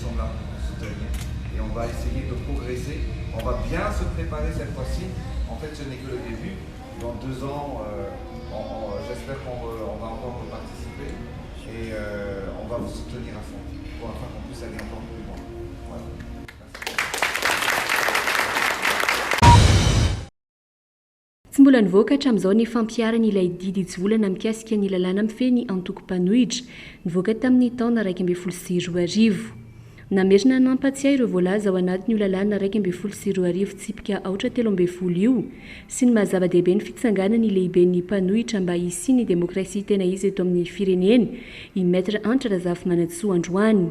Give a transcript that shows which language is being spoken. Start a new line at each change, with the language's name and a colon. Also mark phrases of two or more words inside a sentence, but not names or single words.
French: sommes là pour vous soutenir et on va essayer de progresser, on va bien se préparer cette fois-ci, en fait ce n'est que le début, dans 2 ans j'espère qu'on va encore participer et on va vous soutenir à fond pour afin qu'on puisse aller encore plus loin. Voilà.
Malagasy: Tsy mbola nivoaka hatramin'izao ny fampiarana ilay didy ijolana mikasika ny lalàna mifeny antoko-mpanohitra nivoaka tamin'ny taona 2014. Namerina nampatsiahy ireo voalaza ao anatin'io lalàna 2014 tsipika 412 io sy ny mahazava-dehibe ny fitsanganana ny lehiben'ny mpanohitra mba hisia ny demokrasia tena izy eto amin'ny firenena i Maître Antra Razafy Manatsoa androany.